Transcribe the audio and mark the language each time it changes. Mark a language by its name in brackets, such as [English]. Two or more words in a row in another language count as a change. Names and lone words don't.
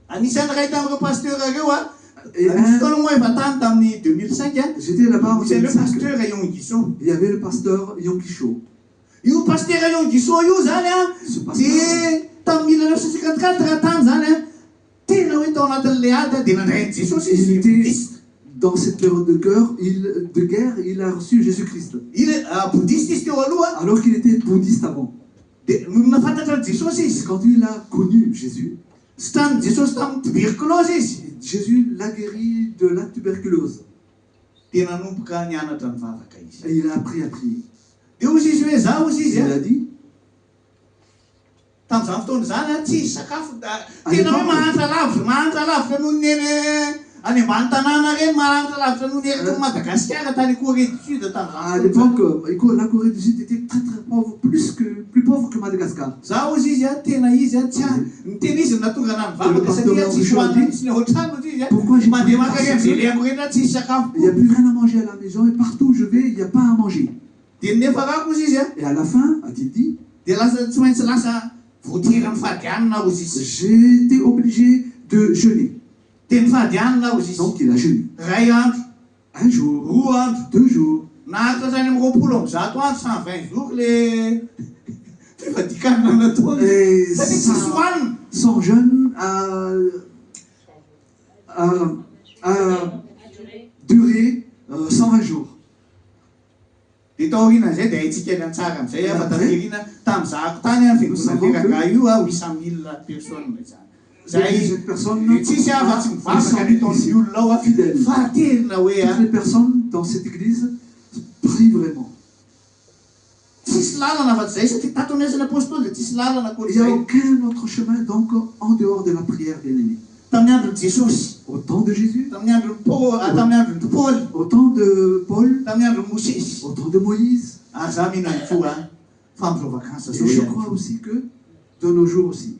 [Malagasy] Anisan'ny ray tamin'ireo pasteur reo [French] Et j'étais là-bas en C'est le 2005. pasteur à Yonguiso. Il y avait le pasteur Yongisho. [Malagasy] Io pasteur à Yonguiso, io zany [French] Ce a, pasteur, [Malagasy] dia tamin'ny 1954 tany zany a, tena hoe tao anatin'le ady dia nandray Jesosy [French] il [Malagasy] izy [French] était bouddhiste. dans cette période de guerre, il a reçu Jésus-Christ. [Malagasy] Bouddhiste izy teo aloha, [French] Alors qu'il était bouddhiste avant. [Malagasy] dia no nafantatra Jesosy izy. [French] Quand il a connu Jésus, [Malagasy] Sy tany Jesosy tamin'ny tuberculose izy. [French] Jésus l'a guéri de la tuberculose. [Malagasy] Dia nanomboka nianatra mivavaka izy. [French] Et il a appris à prier. [Malagasy] Dia ozy izy hoe zaho ozy izy [French] Il a dit, [Malagasy] tamin'izany fotoana zany a tsy hisy sakafo tena hoe mahantra lavitra noho ny eny any ambany tanàna reny mahantra lavitra noho ny ery Madagascar tany Corée du Sud [French] à [Malagasy] tamin'izany. [French] l'époque, la Corée du Sud était très très pauvre, plus pauvre que Madagascar. [Malagasy] Zaho ozy izy a tena izy a tsy ny tena izy natonga na mivavaka satria tsy hisy hoanina mihitsy ny ao an-trano ozy izy a mandeha makary am'zeleako reny a tsy hisy sakafo. [French] Il n'y a plus rien à manger à la maison et partout où je vais, il n'y a pas à manger. [Malagasy] Dia nefa rako ozy izy a [French] Et à la fin, a-t-il dit, [Malagasy] dia lasa tsy maintsy lasa voatery mifady hanina ozy izy. [French] j'ai été obligé de jeûner. [Malagasy] Dia mifady hanina ozy izy. [French] Donc il a jeûné. [Malagasy] Ray andro, [French] Un jour, [Malagasy] roa andro, [French] 2 jours, [Malagasy] nahatra zany amin'ny 20 amby 100 andro 120 jours le fifadikanina nataony. [French] et [Malagasy] Satria tsy hisy hoanina. [French] son jeûne a duré 120 jours. [Malagasy] Dia taoriana zay dia haitsika eny an-tsara amin'izay a fa taterina tamin'izahako tany a fiangonana io a 800 000 personnes zay. [French] Cette personne, [Malagasy] Dia tsisy afa-tsy mivavaka ny taon'ny olona ao a fa terina hoe a [French] toutes les personnes dans cette église prient vraiment. [Malagasy] tsisy lalana afa-tsy zay satria tato ny asan'ny apôstôly dia tsisy lalana [French] Il n'y a [Malagasy] akoatr'izay. [French] aucun autre chemin donc en dehors de la prière, bien aimé. [Malagasy] Tamin'ny andron'i Jesosy, [French] Au temps de Jésus, [Malagasy] tamin'ny andron'i Paul, [French] au temps de Paul, [Malagasy] tamin'ny andron'i Mosesy. [French] au temps de Moïse. [Malagasy] Ary za mino ihany koa a fa amin'izao vakansa [French] Et [Malagasy] zao [French] je [Malagasy] ihany [French] crois [Malagasy] koa. [French] aussi que de nos jours aussi,